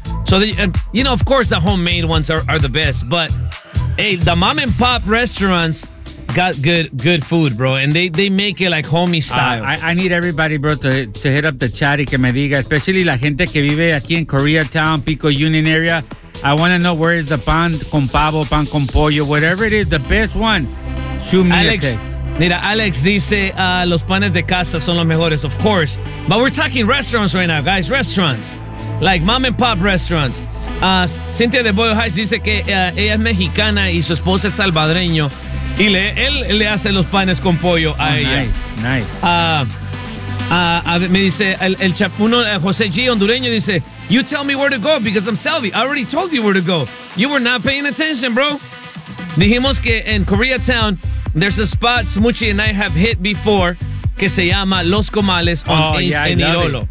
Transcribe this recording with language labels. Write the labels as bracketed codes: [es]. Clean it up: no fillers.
[en] So, you know, of course the homemade ones are the best, but hey, the mom and pop restaurants got good food, bro, and they make it like homie style. I need everybody, bro, to hit up the chat [es] y que me diga, [en] especially [es] la gente que vive aquí en Koreatown, [en] Pico Union area. I want to know where is the pan con pavo, pan con pollo, whatever it is, the best one. Shoot me Alex, a text. [es] Mira, Alex dice, los panes de casa son los mejores, [en] of course. But we're talking restaurants right now, guys, restaurants. Like mom and pop restaurants. [es] Cynthia de Boyle Heights dice que ella es mexicana y su esposo es salvadoreño. Y él le hace los panes con pollo a ella. [en] Nice. [es] Me dice el chapuno, José G, hondureño, dice, [en] you tell me where to go because I'm Salvi. I already told you where to go. You were not paying attention, bro. [es] Dijimos que en Koreatown, [en] there's a spot Smuchi and I have hit before [es] que se llama Los Comales [en] on 8th and Irolo.